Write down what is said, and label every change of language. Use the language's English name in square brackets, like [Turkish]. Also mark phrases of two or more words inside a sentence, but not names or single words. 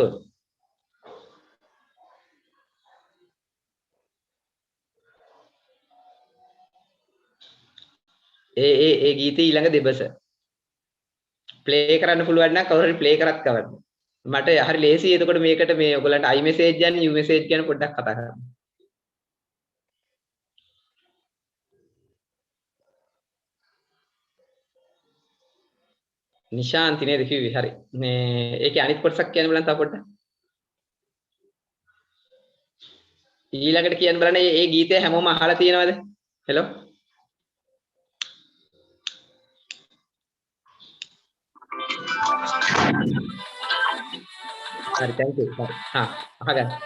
[Sinhala] ඒ ගීතේ ඊළඟ දෙබස ප්ලේ කරන්න පුළුවන් නම් කවුරු හරි ප්ලේ කරත් කවන්න. මට හරි ලේසි. එතකොට මේකට මේ ඔයගලන්ට [English] I message and you message [Sinhala] ගැන පොඩ්ඩක් කතා කරන්න. නිශාන්ති නේද කිව්වේ? හරි. මේ ඒකේ අනිත් කොටසක් කියන්න බලන්න තව පොඩ්ඩක්. ඊළඟට කියන්න බලන්න මේ ගීතය හැමෝම අහලා තියෙනවද? හෙලෝ. හරි [English] thank you. [Sinhala] හරි. අහගන්න.